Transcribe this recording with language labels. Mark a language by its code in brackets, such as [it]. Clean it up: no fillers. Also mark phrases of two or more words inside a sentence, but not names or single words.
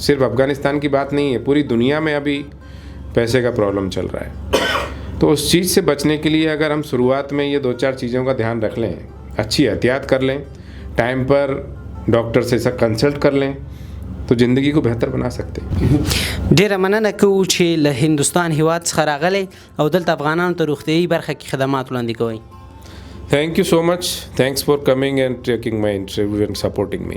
[hi] सिर्फ अफ़गानिस्तान की बात नहीं है, पूरी दुनिया में अभी पैसे का प्रॉब्लम चल रहा है। तो उस चीज़ से बचने के लिए अगर हम शुरुआत में ये 2-4 चीज़ों का ध्यान रख लें, अच्छी एहतियात कर लें, टाइम पर डॉक्टर से कंसल्ट कर लें, तो ज़िंदगी को बेहतर बना सकते हैं। [ps] ډیره مننه کوو چې له هندوستان هیواد څخه راغلی او دلته افغانانو ته روغتیایي برخه کې خدمات وړاندې کوئ. [en] Thank you so much. Thanks for coming and taking my interview and supporting me.